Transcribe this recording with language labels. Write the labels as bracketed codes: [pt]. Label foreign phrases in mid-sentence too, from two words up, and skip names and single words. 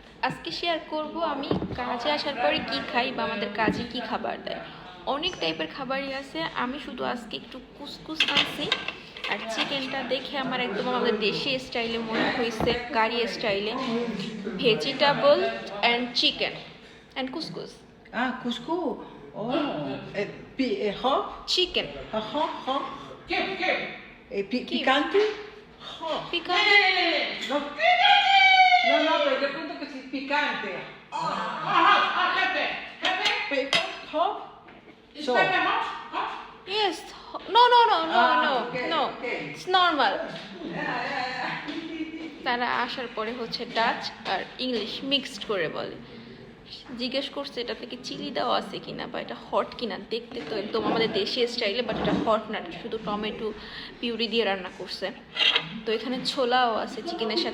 [bn] আজকে শেয়ার করব আমি কাজে আসার পরে কি খাই বা আমাদের কাজে কি খাবার দেয়। অনেক টাইপের খাবারই আছে, আমি শুধু আজকে একটু কুসকুস আনছি। আর চিকেনটা দেখে আমার একদম আমাদের দেশি স্টাইলে মনে হয়েছে, কারি স্টাইলে। [en] vegetable and chicken and couscous. Couscous. Oh. Hot. চিকেন Hot. [es] Et picante. [en] Hot. [es] পিকান্টে। [en] No. [es] No, pero yo cuento que sí es picante. [en] Pepper. Hot. So. Yes. No. Okay, No. okay. It's normal. [bn] তারা আসার পরে হচ্ছে ডাচ আর ইংলিশ মিক্সড করে বলে। জিজ্ঞেস করছে এটা থেকে চিলি দেওয়া আছে কিনা বা এটা হট কিনা। দেখতে তো একদম আমাদের দেশি স্টাইলে, বাট এটা হট না, শুধু [en] tomato puree [bn] দিয়ে রান্না করছে। তো এখানে ছোলাও আছে চিকেনের সাথে।